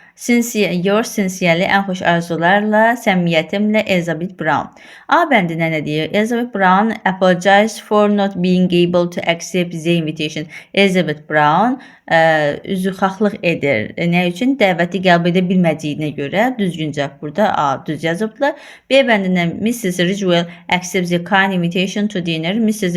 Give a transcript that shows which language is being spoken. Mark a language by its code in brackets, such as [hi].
[en] Yours sincerely, [az] ən xoş arzularla, səmimiyyətimlə Elizabeth Brown. A bəndinə nə deyir? [en] Elizabeth Brown apologize for not being able to accept the invitation. [az] Elizabeth Brown üzrxahlıq edir. Nə üçün? Dəvəti qəbul edə bilmədiyinə görə düzgün cavab burada A düz yazıblar. B bəndinə [en] Mrs. Ridgewell accepts the kind invitation to dinner. Mrs.